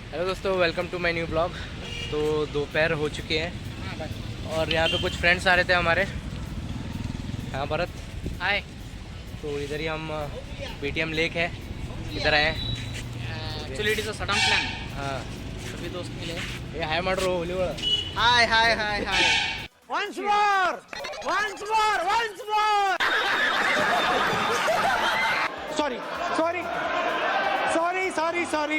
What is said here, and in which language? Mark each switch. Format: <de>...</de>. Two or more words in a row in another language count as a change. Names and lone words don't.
<hi>दोस्तों,</hi> <en>welcome to my new blog.</en> <hi>तो दोपहर हो चुके हैं और यहाँ पे कुछ फ्रेंड्स आ रहे थे हमारे। हाँ भरत, हाय। तो इधर ही हम BTM लेक है, इधर आए हैं।</hi> <en>actually it is a sudden plan. हाँ,</en> <hi>सभी दोस्त मिले। ये हाय</hi> <kn>ಮಾಡ್ರು ಹುಲಿ ಒಳ</kn> <hi>हाय हाय हाय हाय</hi> <en>Once more! Once more! Once more! Sorry, sorry, sorry, sorry, sorry.</en>